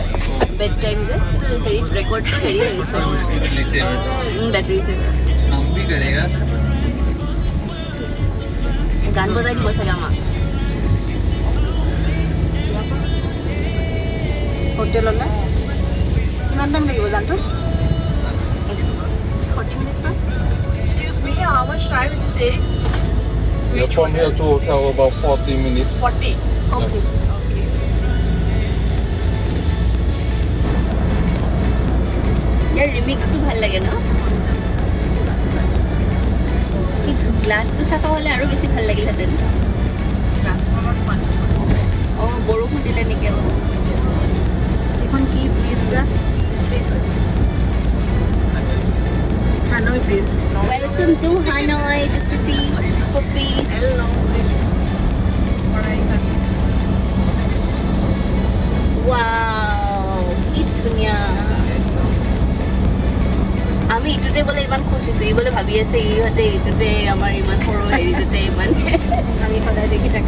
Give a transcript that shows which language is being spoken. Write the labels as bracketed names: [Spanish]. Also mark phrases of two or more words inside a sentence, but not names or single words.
[English] bed time [Assamese] যে হেৰি ৰেকৰ্ডটো হেৰি হৈছে [English] battery saver. [Assamese] গান বজাই দিব চাগে আমাক। হোটেললৈ কিমান টাইম লাগিব জানটো? 40 minutes মান। [English] Excuse me, how much time it will take? Yeah, from here to hotel about 40 minutes. 40. [Assamese] Okay. ইয়াৰ ৰিমিক্সটো ভাল লাগে ন? গ্লাছটো চাফা হ'লে আৰু বেছি ভাল লাগিলহেঁতেন। অঁ বৰষুণ দিলে নেকি আকৌ? এইখন কি ব্ৰিজ বা? হানৈ ব্ৰিজ। [English] Welcome to Hanoi, the city for peace. [Assamese] Wow, কি ধুনীয়া। আমি ইটোতে বোলে ইমান খুশ হৈছোঁ, ই বোলে ভাবি আছে ইহঁতে ইটোতে আমাৰ ইমান সৰু হেৰিটোতে ইমান আমি সদায় দেখি থাকোঁ।